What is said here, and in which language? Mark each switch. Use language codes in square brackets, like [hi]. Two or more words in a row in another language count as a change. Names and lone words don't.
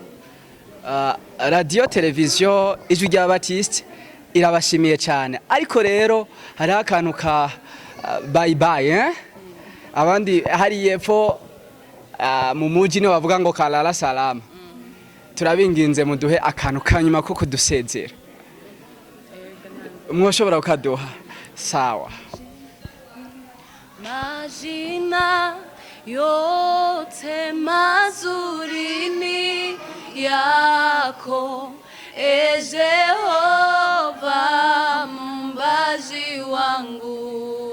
[rn] Radio televiziyo ijwi rya Baptiste irabashimiye cyane, ariko rero hari akantu ka [en] bye bye [rn] abandi hari yepfo mu muji ne bavuga ngo [sw] kalala salama. [rn] Turabinginze muduhe akantu kanyuma ko kudusezera. Mwoshobora ukaduha? [sw] Sawa. Majina yote mazuri ni yako, e Jehova mumbaji wangu.